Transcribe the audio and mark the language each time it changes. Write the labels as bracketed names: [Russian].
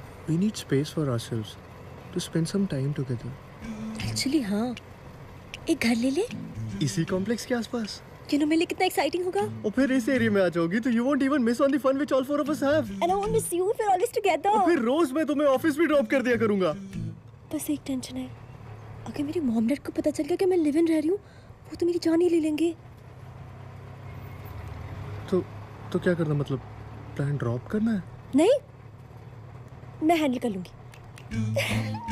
[English] We need space for ourselves to spend some time together. [Hindi] Actually हाँ, एक घर ले ले इसी कॉम्प्लेक्स के आसपास। [English] You know [Hindi] मेरे लिए कितना एक्साइटिंग होगा। और फिर इस एरिया में आ जाओगी तो [English] you won't even miss on the fun which all four of us have. And I won't miss you. We're always together. [Hindi] और फिर रोज मैं तुम्हें ऑफिस भी ड्रॉप कर दिया करूंगा। बस एक टेंशन है, अगर मेरी मॉम डैड को पता चल गया कि मैं लिव इन रह रही हूँ, वो तो मेरी जान ही ले लेंगे। तो क्या करना, मतलब प्लान ड्रॉप करना है? नहीं, मैं हैंडल कर लूंगी।